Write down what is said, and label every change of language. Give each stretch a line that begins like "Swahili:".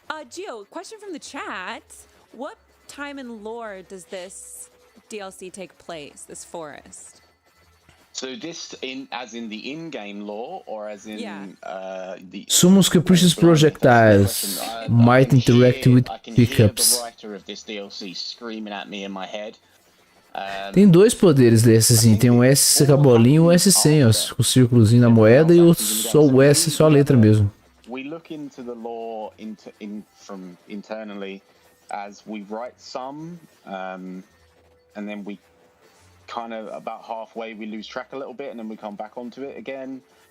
English: Gio, question from the chat: what time and lore does this DLC take place? This forest. So this as in the in-game lore, or as in the Summons capricious projectiles might interact with pickups. The writer of this DLC screaming at me in my head.
Portuguese: Tem dois poderes desses, assim. Tem um S com a bolinha e um S sem, ó, com o círculozinho da moeda, e só o S, só a letra mesmo.
English: We look into the lore from internally as we write some, and then we kind of about halfway we lose track a little bit, and then we come back onto it again.